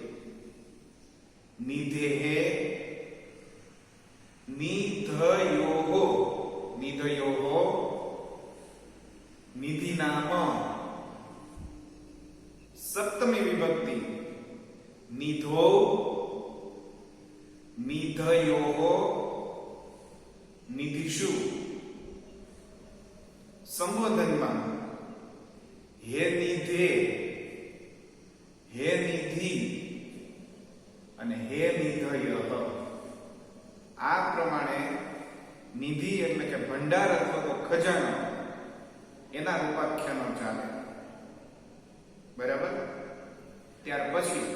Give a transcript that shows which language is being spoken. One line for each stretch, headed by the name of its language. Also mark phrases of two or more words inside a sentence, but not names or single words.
Sanskrit: निधेहे निधयोः निधयोः निधिनाम सप्तमी विभक्ति निधो निधयोः
Gujarati: निधिषु संबोधનમાં
Sanskrit: हे निधे हे निधि
Gujarati: અને
Sanskrit: હે નિધયઃ
Gujarati: આ પ્રમાણે નિધિ એટલે કે ભંડાર અથવા તો ખજાનો એના રૂપાખ્યાનો ચાલે બરાબર ત્યાર પછી